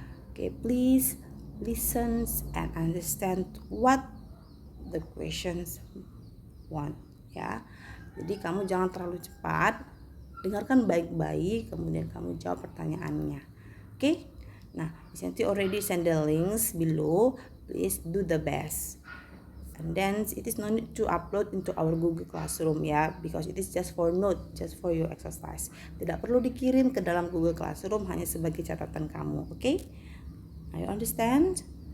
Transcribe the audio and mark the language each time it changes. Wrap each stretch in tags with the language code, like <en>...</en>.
<en>Okay, please listen and understand what the questions want.</en> <id>Ya, jadi kamu jangan terlalu cepat. Dengarkan baik-baik, kemudian kamu jawab pertanyaannya.</id> <en>Okay? Nah, Santi already send the links below. Please do the best. And then it is no need to upload into our Google Classroom ya, because it is just for note, just for your exercise.</en> <id>Tidak perlu dikirim ke dalam Google Classroom, hanya sebagai catatan kamu.</id> <en>Okay? Now you understand?</en>